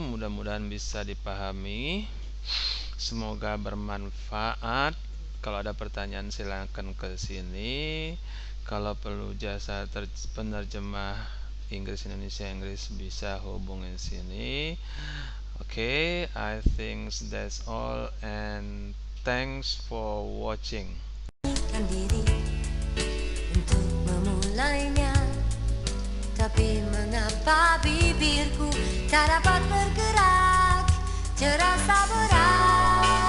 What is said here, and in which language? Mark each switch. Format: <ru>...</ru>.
<id>Mudah-mudahan bisa dipahami. Semoga bermanfaat. Kalau ada pertanyaan silakan ke sini. Kalau perlu jasa penerjemah Inggris Indonesia Inggris bisa hubungin sini.</id> <en>Oke, I think that's all and thanks for watching.</en> <id>Diri untuk memulainya, tapi mengapa bibirku tak dapat bergerak, terasa berat.</id>